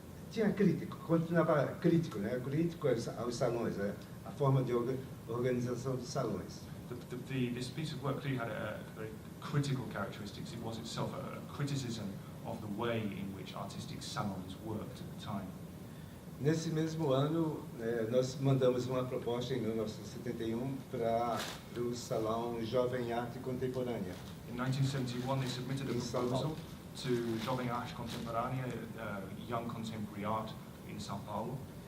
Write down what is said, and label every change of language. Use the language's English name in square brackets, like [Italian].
[Portuguese] Tinha crítico, continuava crítico, né? Crítico aos salões, a forma de organização dos salões. [English] This piece of work clearly had a very critical characteristics. It was itself a criticism of the way in which artistic salons worked at the time. [Portuguese] Nesse mesmo ano, nós mandamos uma proposta em 1971 para o Salão Jovem Arte Contemporânea. [English] In 1971, they submitted a proposal to Jovem Arte Contemporânea, Young Contemporary Art in São Paulo.